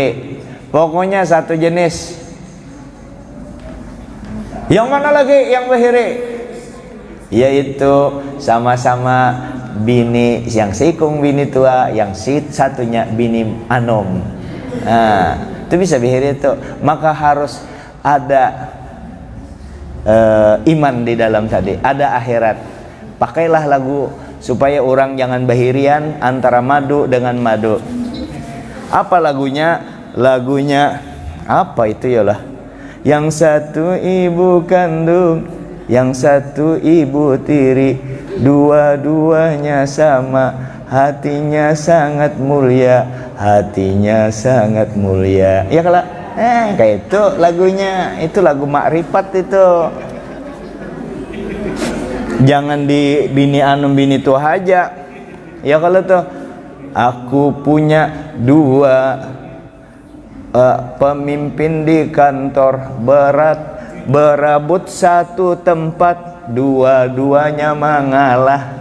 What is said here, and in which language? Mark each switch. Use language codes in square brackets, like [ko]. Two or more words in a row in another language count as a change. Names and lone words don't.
[id] Pokoknya satu jenis. [bjn] Yang mana lagi yang behiri? Yaitu sama-sama bini yang sikung bini tua, yang satunya bini anom. Itu bisa behiri itu. [id] Maka harus ada iman di dalam tadi, ada akhirat. [bjn] Pakailah lagu supaya orang jangan bahirian antara madu dengan madu. [id] Apa lagunya? Lagunya apa itu ya lah? Yang satu ibu kandung, yang satu ibu tiri, dua-duanya sama, hatinya sangat mulia, hatinya sangat mulia. Ya kalau kayak itu lagunya, itu lagu makrifat itu. [bjn] Jangan di bini anom bini tua aja. [id] Ya kalau tuh aku punya dua pemimpin di kantor, berebut satu tempat, dua-duanya mengalah.